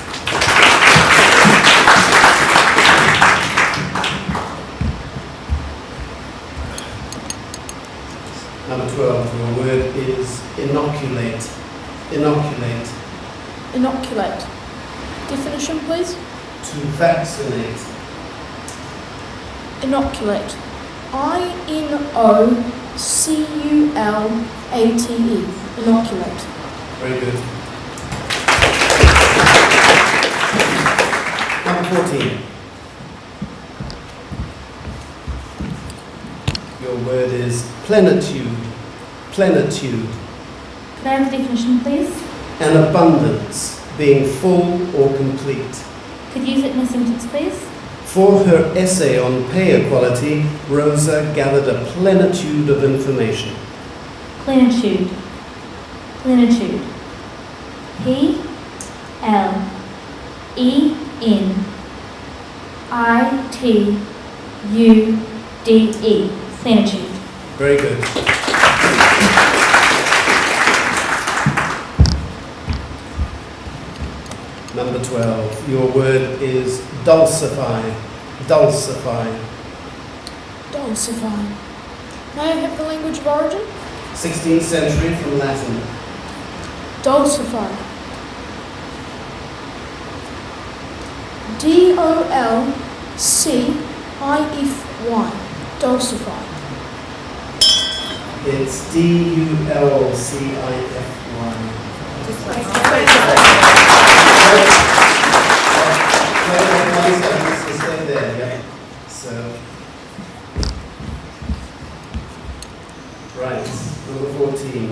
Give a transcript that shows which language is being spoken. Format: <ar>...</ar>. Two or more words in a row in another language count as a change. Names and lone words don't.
<en>Number 12, your word is inoculate. Inoculate. Inoculate. Definition, please? To vaccinate. Inoculate. I-N-O C-U-L-A-T-E. Inoculate. Very good. Number 14. Your word is plenitude. Plenitude. Could I have the definition, please? An abundance, being full or complete. Could you use it in a sentence, please? For her essay on pay equality, Rosa gathered a plenitude of information. Plenitude. Plenitude. P-L-E-N-I-T-U-D-E. Plenitude. Very good. Number 12. Your word is dulcify. Dulcify. Dulcify. May I have the language of origin? 16th century from Latin. Dulcify. D-O-L-C-I-F-Y. Dulcify. It's D-U-L-C-I-F-Y. Stay there, yeah. So, right, number 14.</en>